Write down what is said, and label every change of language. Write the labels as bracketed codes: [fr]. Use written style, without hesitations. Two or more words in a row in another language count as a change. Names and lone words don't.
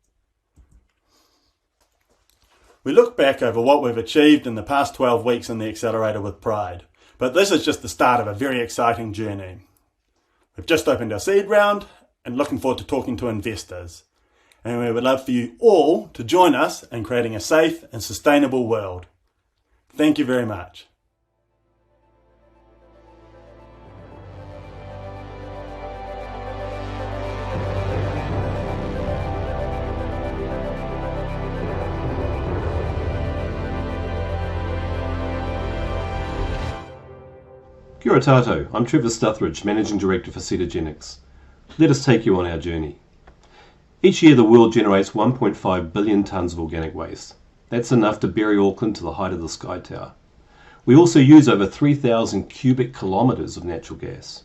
[en] We look back over what we've achieved in the past 12 weeks in the Accelerator with pride, but this is just the start of a very exciting journey. We've just opened our seed round and looking forward to talking to investors. And we would love for you all to join us in creating a safe and sustainable world. Thank you very much. [mi] Kia ora tātou, [en] I'm Trevor Stuthridge, Managing Director for Cetogenics. Let us take you on our journey. Each year the world generates 1.5 billion tonnes of organic waste. That's enough to bury Auckland to the height of the Sky Tower. We also use over 3,000 cubic kilometres of natural gas.